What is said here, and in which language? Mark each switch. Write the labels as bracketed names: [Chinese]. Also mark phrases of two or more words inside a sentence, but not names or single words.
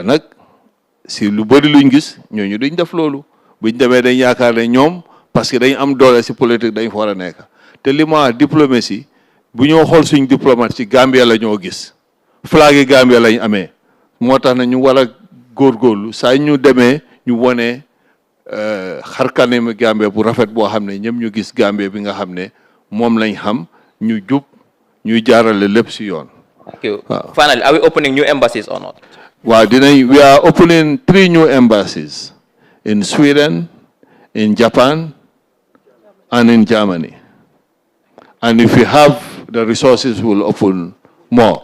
[Wolof] nag si lu bëri luñ gis ñooñu duñ def loolu buñ demee dañ yaakaar ne ñoom [French] parce que [Wolof] dañ am doole si politique dañ fa war a nekk te li ma diplomatie bu ñoo xool suñ diplomate si Gambia la ñoo gis flag yi Gambia lañ amee moo tax na ñu war a góorgóorlu saa ñu demee ñu wone xarkanami Gambia bu rafet boo xam ne ñëpp ñu gis Gambia bi nga xam ne moom lañ xam ñu jub ñuy jaarale lépp si yoon. [English] Thank you. Finally, are we opening new embassies or not? Wow, we are opening 3 new embassies in Sweden, in Japan, and in Germany. And if we have the resources, we'll open more.